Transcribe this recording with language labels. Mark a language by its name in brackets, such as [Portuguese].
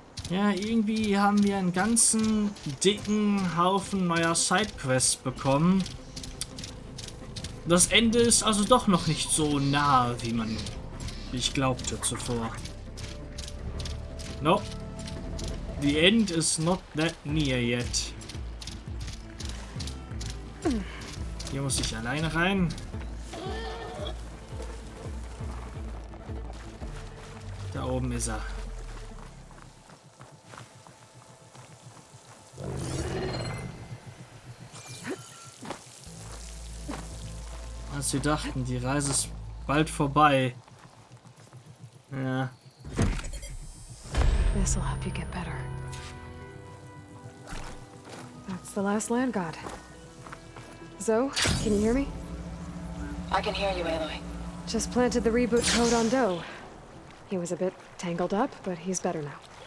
[German] Ja, irgendwie haben wir einen ganzen dicken Haufen neuer Sidequests bekommen. Das Ende ist also doch noch nicht so nah, wie ich glaubte zuvor. [English] No. The end is not that near yet. [German] Hier muss ich alleine rein. Da oben ist er. Als wir dachten, die Reise ist bald vorbei. Ja. [English] This'll help you get better. That's the last land god. Zoe, can you hear me? I can hear you, Aloy. Just planted the reboot code on Doe. He was a bit tangled up, but he's better now.